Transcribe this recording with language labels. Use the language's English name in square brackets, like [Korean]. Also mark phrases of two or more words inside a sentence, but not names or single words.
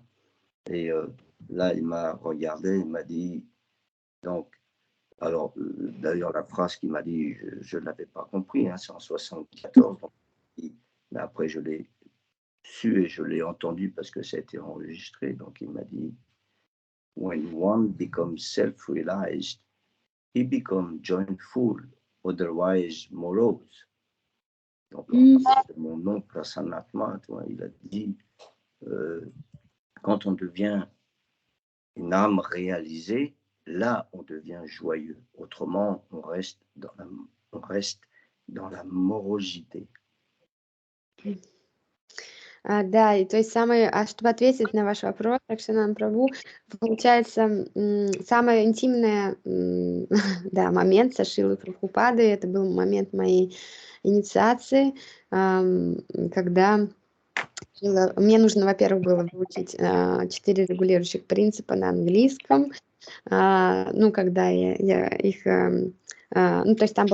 [French] Et là, il m'a regardé, il m'a dit, donc, alors, d'ailleurs, la phrase qu'il m'a dit, je ne l'avais pas compris, hein, c'est en 74, donc, mais après, je l'ai su et je l'ai entendu parce que ça a été enregistré. Donc, il m'a dit, [English] when one becomes self-realized, he becomes joyful, otherwise morose. [French] Donc, mon oncle Sanatma, il a dit, quand on devient une âme réalisée, là, on devient joyeux. Autrement, on reste dans la morosité. [Russian] Да, и то есть чтобы ответить на ваш вопрос, Ракшанан Прабху, получается, самый интимный да, момент со Шрилой Прабхупадой, это был момент моей инициации, когда мне нужно, во-первых, было выучить 4 регулирующих принципа на английском, когда я их, то есть там